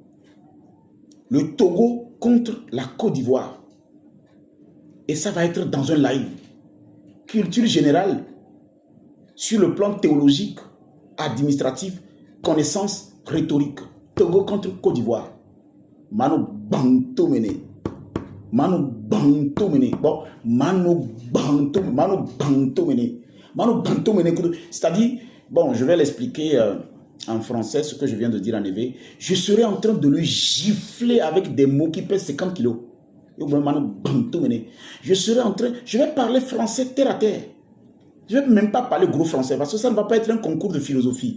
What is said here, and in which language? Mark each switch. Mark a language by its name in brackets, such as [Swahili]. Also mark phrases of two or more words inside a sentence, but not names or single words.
[French] Le Togo contre la Côte d'Ivoire. Et ça va être dans un live. Culture générale, sur le plan théologique, administratif, connaissance rhétorique. Togo contre Côte d'Ivoire. [Ewe] Mano Banto Mene. Mano Banto Mene. Bon, Mano Banto Mene. Mano Banto Mene. [French] C'est-à-dire, bon, je vais l'expliquer en français, ce que je viens de dire en éveil. Je serai en train de le gifler avec des mots qui pèsent 50 kilos. Je serai en train, je vais parler français terre à terre. Je ne vais même pas parler gros français parce que ça ne va pas être un concours de philosophie.